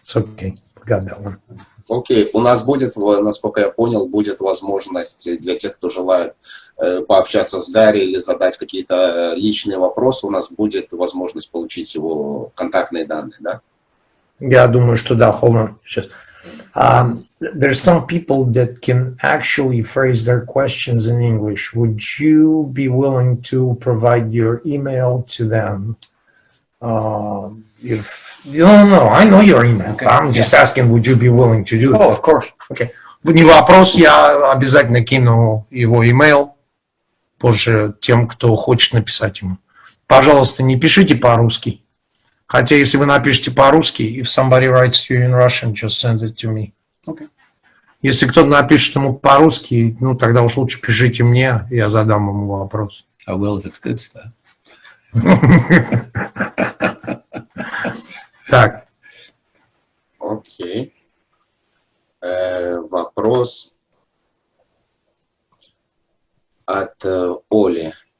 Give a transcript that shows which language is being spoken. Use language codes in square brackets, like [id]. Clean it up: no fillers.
[en] It's okay. Got that one. [ru] Окей, у нас будет, насколько я понял, будет возможность для тех, кто желает пообщаться с Гэри или задать какие-то личные вопросы, у нас будет возможность получить его контактные данные, да? Я думаю, что да, [en] hold on. [ru] Сейчас. [en] There's some people that can actually phrase their questions in English. Would you be willing to provide your email to them? If you don't know, I know your email. Okay. I'm just asking, would you be willing to do it? Oh, of course. Okay. [ru] Не вопрос, я обязательно кину его email позже тем, кто хочет написать ему. Пожалуйста, не пишите по-русски. Хотя, если вы напишите по-русски, [en] if somebody writes to you in Russian, just send it to me. Okay. [ru] Если кто-то напишет ему по-русски, ну, тогда уж лучше пишите мне, я задам ему вопрос. [en] I will if it's good stuff. [ru] Так. Окей. Вопрос от Оли.